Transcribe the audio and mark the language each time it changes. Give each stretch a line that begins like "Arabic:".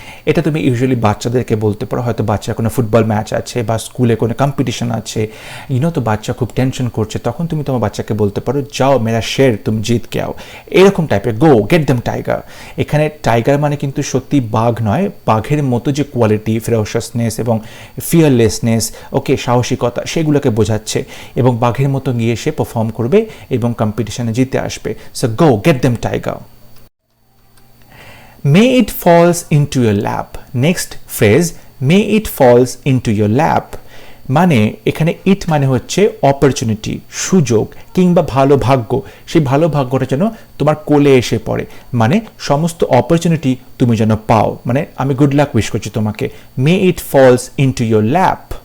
Bangla: এটা তুমি ইউজুয়ালি বাচ্চাদেরকে বলতে পারো, হয়তো বাচ্চার কোনো ফুটবল ম্যাচ আছে বা স্কুলে কোনো কম্পিটিশন আছে, তো বাচ্চা খুব টেনশন করছে, তখন তুমি তোমার বাচ্চাকে বলতে পারো
Hindi: যাও মেরা শের তুমি জিত কে আও,
Bangla: এরকম টাইপের,
English: Go get them tiger.
Bangla: এখানে টাইগার মানে কিন্তু সত্যি বাঘ নয়, বাঘের মতো যে কোয়ালিটি, ফেরোশাসনেস এবং ফিয়ারলেসনেস, ওকে, সাহসিকতা, সেগুলোকে বোঝাচ্ছে, এবং বাঘের মতো গিয়ে সে পারফর্ম করবে এবং কম্পিটিশনে জিতে আসবে।
English: So go get them tiger. May it falls into your lap. Next phrase, may it falls into your lap.
Bangla: মানে এখানে ইট মানে হচ্ছে অপরচুনিটি, সুযোগ কিংবা ভালো ভাগ্য, সেই ভালো ভাগ্যটা যেন তোমার কোলে এসে পড়ে, মানে সমস্ত অপরচুনিটি তুমি যেন পাও, মানে আমি গুড লাক উইশ করছি তোমাকে,
English: May it falls into your lap.